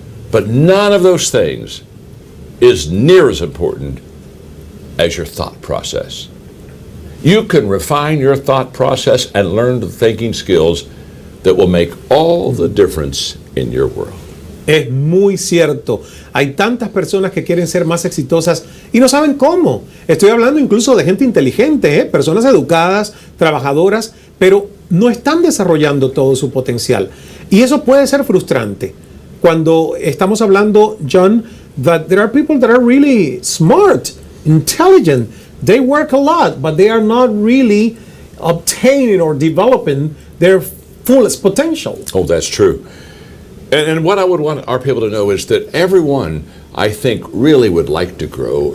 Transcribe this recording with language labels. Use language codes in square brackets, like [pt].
[en] But none of those things is near as important as your thought process. You can refine your thought process and learn the thinking skills that will make all the difference in your world. [es] Es muy cierto. Hay tantas personas que quieren ser más exitosas y no saben cómo. Estoy hablando incluso de gente inteligente, personas educadas, trabajadoras, pero no están desarrollando todo su potencial. Y eso puede ser frustrante. Cuando estamos hablando, [en] John, that there are people that are really smart, intelligent, they work a lot, but they are not really obtaining or developing their fullest potential. Oh, that's true. And what I would want our people to know is that everyone, I think, really would like to grow.